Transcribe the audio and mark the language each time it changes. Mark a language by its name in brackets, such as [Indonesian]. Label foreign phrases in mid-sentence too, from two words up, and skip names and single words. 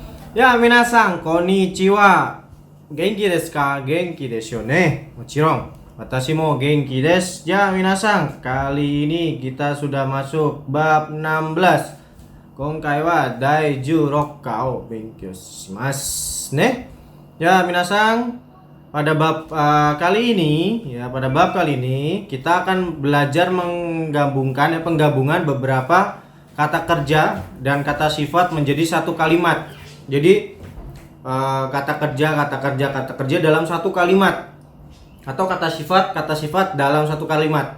[Japanese] やあ、皆さん、こんにちは。元気ですか？元気ですよね。 Mochiron. 私も元気です. [Indonesian] Ya, minasan, kali ini kita sudah masuk bab 16. [Japanese] 今回は第十六課を勉強しますね. [Indonesian] Ya, minasan, pada bab kali ini, kita akan belajar menggabungkan penggabungan beberapa kata kerja dan kata sifat menjadi satu kalimat. Jadi kata kerja dalam satu kalimat atau kata sifat dalam satu kalimat.